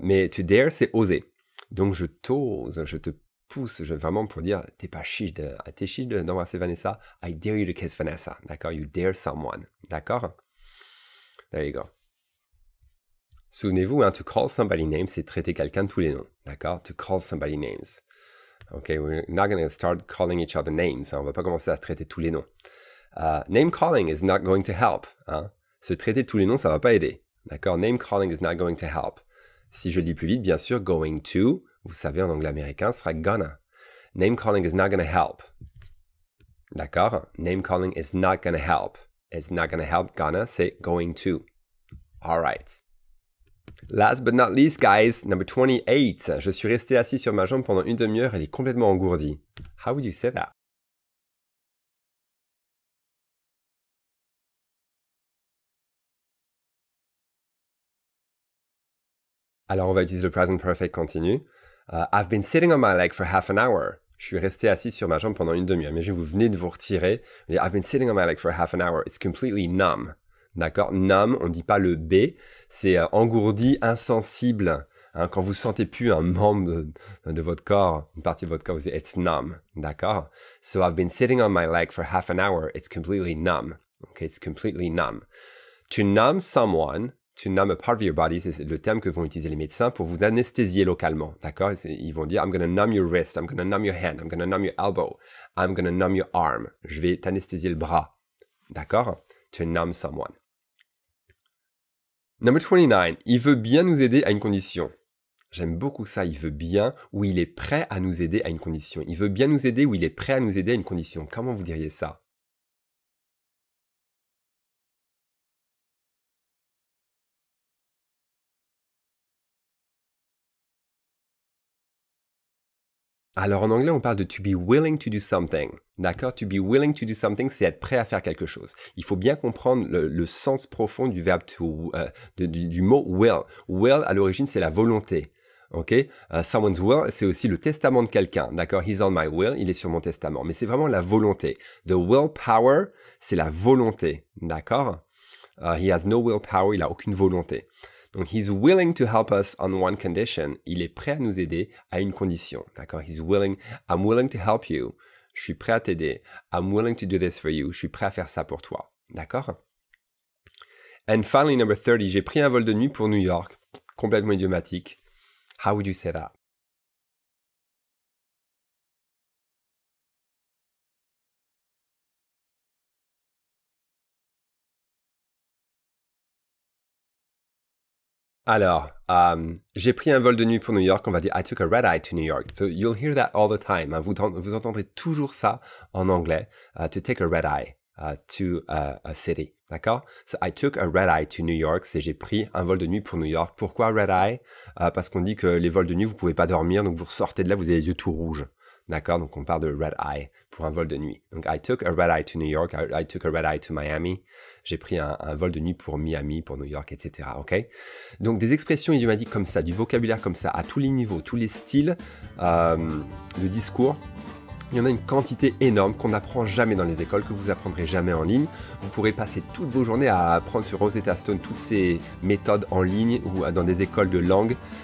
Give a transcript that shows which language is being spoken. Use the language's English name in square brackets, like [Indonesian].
[French] Mais to dare, c'est oser. Donc je t'ose, je te pousse vraiment pour dire t'es chiche d'embrasser Vanessa. [English] I dare you to kiss Vanessa. [French] D'accord? [English] You dare someone. D'accord? There you go. [French] Souvenez-vous, hein, to call somebody names, c'est traiter quelqu'un de tous les noms. D'accord? [English] To call somebody names. Ok, we're not going to start calling each other names. [French] Hein, on va pas commencer à se traiter tous les noms. [English] Name calling is not going to help. Hein. [French] Se traiter tous les noms, ça va pas aider. D'accord? [English] Name calling is not going to help. [French] Si je le dis plus vite, bien sûr, going to, vous savez, en anglais américain, sera gonna. [English] Name calling is not gonna help. [French] D'accord? [English] Name calling is not gonna help. It's not gonna help. Gonna, c'est going to. All right. Last but not least, guys, number 28. [French] Je suis resté assis sur ma jambe pendant une demi-heure, elle est complètement engourdie. [English] How would you say that? [French] Alors, on va utiliser le present perfect continu. [English] I've been sitting on my leg for half an hour. [French] Je suis resté assis sur ma jambe pendant une demi-heure. Imaginez, vous venez de vous retirer. [English] I've been sitting on my leg for half an hour. It's completely numb. [French] D'accord? Numb, on ne dit pas le B. C'est engourdi, insensible. Hein, quand vous sentez plus un membre de votre corps, une partie de votre corps, vous dites [English] it's numb. [French] D'accord? [English] So I've been sitting on my leg for half an hour. It's completely numb. Okay, it's completely numb. To numb someone, to numb a part of your body, [French] c'est le terme que vont utiliser les médecins pour vous anesthésier localement, d'accord? Ils vont dire, [English] I'm going to numb your wrist, I'm going to numb your hand, I'm going to numb your elbow, I'm going to numb your arm. [French] Je vais t'anesthésier le bras, d'accord? [English] To numb someone. [French] Number 29, il veut bien nous aider à une condition. J'aime beaucoup ça, il veut bien ou il est prêt à nous aider à une condition. Il veut bien nous aider ou il est prêt à nous aider à une condition. Comment vous diriez ça? Alors en anglais, on parle de [English] to be willing to do something. [French] D'accord? To be willing to do something, c'est être prêt à faire quelque chose. Il faut bien comprendre le sens profond du verbe to, du mot will. Will, à l'origine, c'est la volonté. Ok? [English] Someone's will, [French] c'est aussi le testament de quelqu'un. D'accord? [English] He's on my will, [French] il est sur mon testament. Mais c'est vraiment la volonté. [English] The willpower, [French] c'est la volonté. D'accord? [English] He has no willpower, [French] il n'a aucune volonté. [English] Donc, he's willing to help us on one condition. [French] Il est prêt à nous aider à une condition. D'accord? [English] He's willing. I'm willing to help you. [French] Je suis prêt à t'aider. [English] I'm willing to do this for you. [French] Je suis prêt à faire ça pour toi. D'accord? [English] And finally, number 30. [French] J'ai pris un vol de nuit pour New York. Complètement idiomatique. [English] How would you say that? [French] Alors, j'ai pris un vol de nuit pour New York, on va dire [English] I took a red eye to New York. So you'll hear that all the time. Hein. [French] Vous entendrez toujours ça en anglais. [English] To take a red eye to a city. [French] D'accord? [English] So, I took a red-eye to New York, [French] c'est j'ai pris un vol de nuit pour New York. Pourquoi red-eye? Parce qu'on dit que les vols de nuit, vous pouvez pas dormir, donc vous ressortez de là, vous avez les yeux tout rouges. D'accord? Donc on parle de red-eye pour un vol de nuit. [English] Donc I took a red-eye to New York, I took a red-eye to Miami. [French] J'ai pris un vol de nuit pour Miami, pour New York, etc. Ok? Donc des expressions idiomatiques comme ça, du vocabulaire comme ça, à tous les niveaux, tous les styles de discours. Il y en a une quantité énorme qu'on n'apprend jamais dans les écoles, que vous apprendrez jamais en ligne. Vous pourrez passer toutes vos journées à apprendre sur Rosetta Stone toutes ces méthodes en ligne ou dans des écoles de langue.